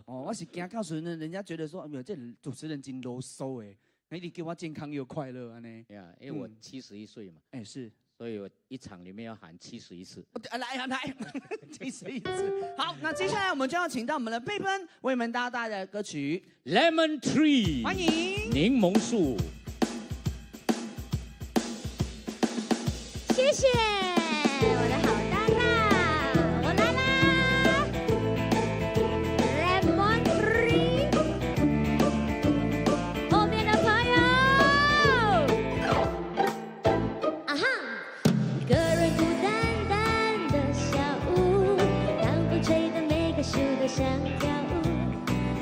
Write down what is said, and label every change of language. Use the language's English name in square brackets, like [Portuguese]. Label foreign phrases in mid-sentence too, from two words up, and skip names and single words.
[Chinese] 哦，我是驚告訴人家覺得說，哎呦，這主持人真囉嗦哎，你給我健康又快樂啊呢？呀，因為我71歲嘛，哎是，所以我一場裡面要喊71次。來71次。好，那接下來我們就要請到我們的佩芬為我們大家帶來的歌曲 《Lemon Tree》，歡迎檸檬樹。谢谢我的好搭档，我来啦 ，Lemon Tree， 后面的朋友，啊哈，一个人孤单单的小屋，当风吹得每个树都想跳舞。